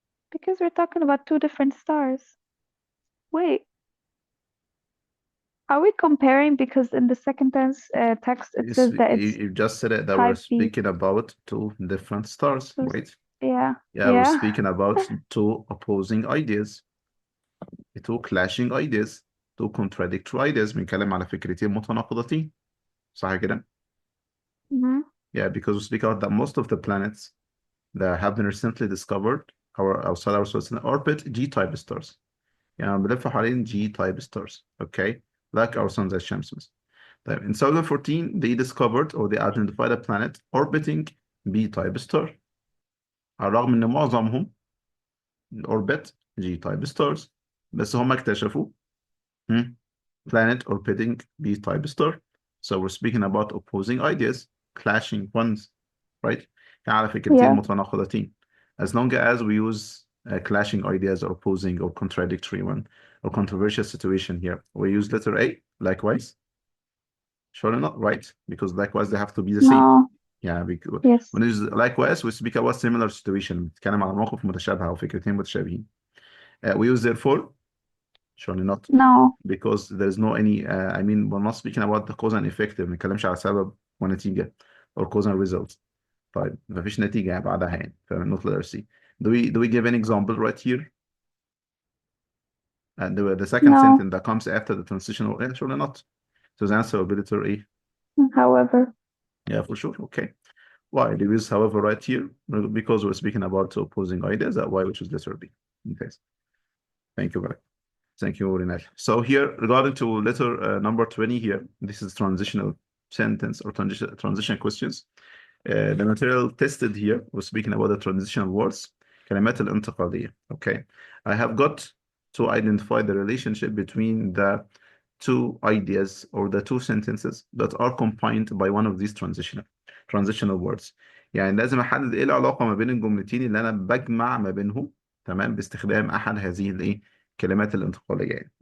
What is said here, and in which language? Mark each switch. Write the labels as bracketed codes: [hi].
[en] because we're talking about two different stars. Wait, are we comparing? Because in the second tense text it says that it's You just said it that we're type B. speaking about two different stars, So, right? yeah, Yeah, we're yeah. speaking about two opposing ideas, two clashing ideas, two contradictory ideas. [ar] بنتكلم على فكرتين متناقضتين. صح كده؟ [en] Mhm. Yeah, because we speak about that most of the planets that have been recently discovered outside our solar system orbit G-type stars. [ar] يعني بنلف حوالين G-type stars, [en] okay? Like our sun [ar] زي الشمس مثلا. [en] طيب, in 2014 they discovered or they identified a planet orbiting B-type star. [ar] على الرغم ان معظمهم [en] orbit G-type stars. [ar] بس هم اكتشفوا [en] planet orbiting B-type star. So we're speaking about opposing ideas, clashing ones, right? [ar] يعني على فكرتين [en] Yeah. [ar] متناقضتين. [en] As long as we use clashing ideas or opposing or contradictory one or controversial situation here, we use letter A, likewise. Surely not, right? Because likewise they have to be the same. No. Yeah, because Yes. when it's likewise we speak about similar situation. [ar] بنتكلم على موقف متشابه أو فكرتين متشابهين. [en] We use therefore. Surely not. No. Because there's no any I mean we're not speaking about the cause and effect [ar] ما بنتكلمش على سبب ونتيجة [en] or cause and result. [ar] طيب مفيش نتيجة بعدها يعني [en] not letter C. Do we give an example right here? And the second No. sentence that comes after the transitional surely not. So the answer will be letter A. However. Yeah, for sure. Okay. Why? Do we use however right here? Because we're speaking about opposing ideas. That's why we choose letter B. Okay. Thank you very much. Thank you, Rinal. So here, regarding to letter number 20 here, this is transitional sentence or transition questions. The material tested here was speaking about the transitional words. [ar] كلمات الانتقالية. Okay. [en] I have got to identify the relationship between the two ideas or the two sentences that are combined by one of these transitional words. [ar] يعني لازم احدد ايه العلاقة ما بين الجملتين اللي انا بجمع ما بينهم تمام باستخدام احد هذه الايه كلمات الانتقالية يعني.